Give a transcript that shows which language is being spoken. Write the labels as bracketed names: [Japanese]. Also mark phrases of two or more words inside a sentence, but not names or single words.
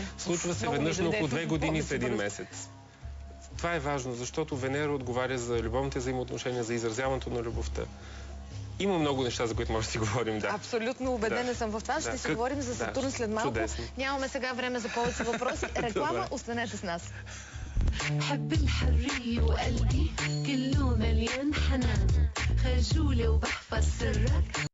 [Bulgarian] Случва се веднъж на около 2 години с 1 месец. Това е важно, защото Венера отговаря за любовните взаимоотношения, за изразяването на любовта. Има много неща, за които може да си говорим, да. Абсолютно убедена съм в това. Ще си говорим за Сатурн след малко. Чудесно. Нямаме сега време за повече въпроси. Реклама, останете с нас. [Arabic] حب الحرية وقلبي كله مليان حنان خجولة وبحفظ سرك